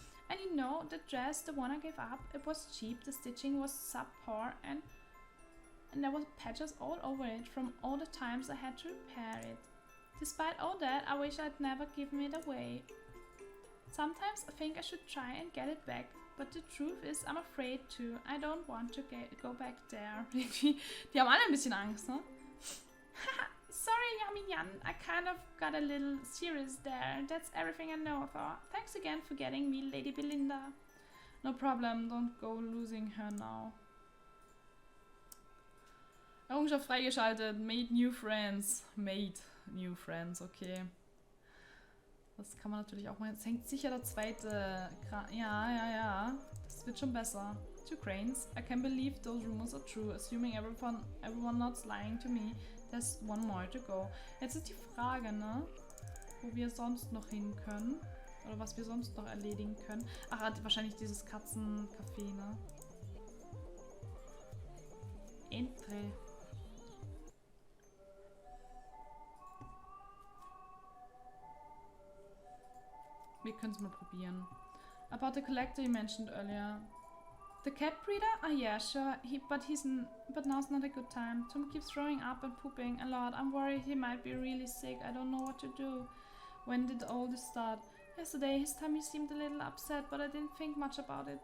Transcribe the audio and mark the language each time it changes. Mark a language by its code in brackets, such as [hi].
[en] And you know, the dress, the one I gave up, it was cheap, the stitching was subpar, and there was patches all over it from all the times I had to repair it. Despite all that, I wish I'd never given it away. Sometimes I think I should try and get it back, but the truth is I'm afraid to. I don't want to go back there. [de] Die haben alle ein bisschen Angst, ne? [en] Sorry, Ayami-yan, I kind of got a little serious there. That's everything I know of her. Thanks again for getting me, Lady Belinda. No problem, don't go losing her now. [de] Errungenschaft freigeschaltet. [en] Made new friends. Made new friends, okay. [de] Das kann man natürlich auch mal. Jetzt hängt sicher der zweite. Ja. Das wird schon besser. [en] 2 cranes. I can't believe those rumors are true. Assuming everyone not's lying to me. There's 1 more to go. [de] Jetzt ist die Frage, ne? Wo wir sonst noch hin können. Oder was wir sonst noch erledigen können. Ach, wahrscheinlich dieses Katzencafé, ne? Entre. Wir können es mal probieren. [en] About the collector you mentioned earlier. The cat breeder? Ah, yeah, sure. But now's not a good time. Tom keeps throwing up and pooping a lot. I'm worried he might be really sick. I don't know what to do. When did all this start? Yesterday, his tummy seemed a little upset, but I didn't think much about it.